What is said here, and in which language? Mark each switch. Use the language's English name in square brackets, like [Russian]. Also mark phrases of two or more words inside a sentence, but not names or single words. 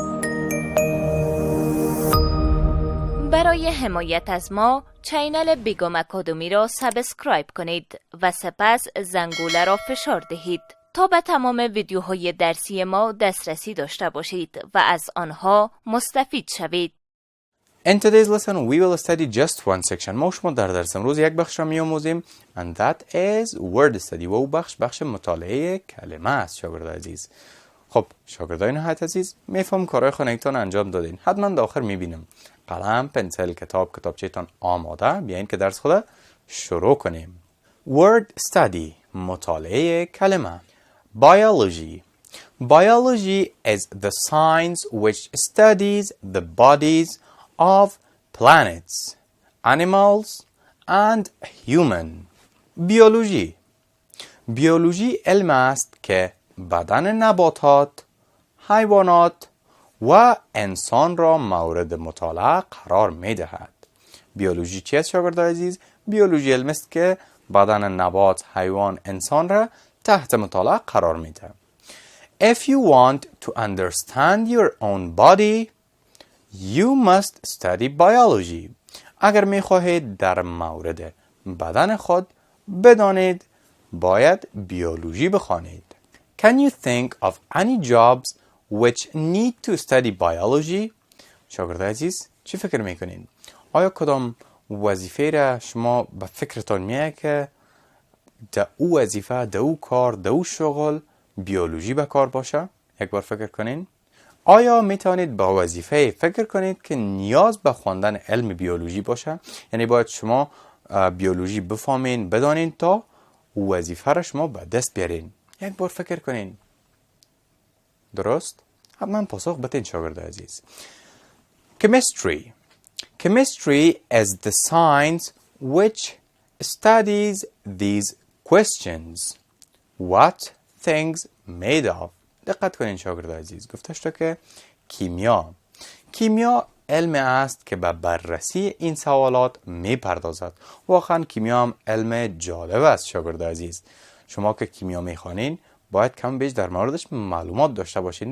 [Persian] برای حمایت از ما چینل بیگم آکادمی را سابسکرایب کنید و سپس زنگوله را فشار دهید تا به تمام ویدیوهای درسی ما دسترسی داشته باشید و از آنها مستفید شوید. [English] In today's lesson we will study just one section. [Persian] ما شما در درس امروز یک بخش را می‌آموزیم [English] and that is word study. [Persian] و او بخش مطالعه کلمه است شاگرد عزیز. خب شاگردای نهایت عزیز، میفهم کارهای خانگیتان انجام دادین. حتما در آخر می‌بینم قلم، پنسل، کتابچه‌تان آماده. بیاین که درس خود شروع کنیم. [English] Word study، [Persian] مطالعه کلمه. [English] Biology. Biology is the science which studies the bodies of planets, animals and human. [Persian] بیولوژی علم است که بدن نباتات، حیوانات و انسان را مورد مطالعه قرار می دهد. بیولوژی چی است شاگرد عزیز؟ بیولوژی علم است که بدن نبات، حیوان، انسان را تحت مطالعه قرار می دهد. [English] If you want to understand your own body, you must study biology. [Persian] اگر می خواهید در مورد بدن خود بدانید، باید بیولوژی بخوانید. [English] Can you think of any jobs which need to study biology? [Persian] شاگرد عزیز، چی فکر میکنین؟ آیا کدام وظیفه را شما به فکرتان میاد که در او وظیفه، در او کار، در او شغل بیولوژی به کار باشه؟ یک بار فکر کنین. آیا میتونید به وظیفه فکر کنید که نیاز به خواندن علم بیولوژی باشه؟ یعنی باید شما بیولوژی بفهمین، بدانین تا وظیفه را شما به دست بیارین. یک بار فکر کنین. درست؟ حتما پاسخ بدین شاگرد عزیز. [English] Chemistry is the science which studies these questions. What things made of. [Persian] دقت کنین شاگرد عزیز. گفته شده که کیمیا علم است که به بررسی این سوالات می پردازد. واقعا کیمیا هم علم جالب است شاگرد عزیز. شما که کیمیا می خوانین باید کم بیش در موردش معلومات داشته باشین.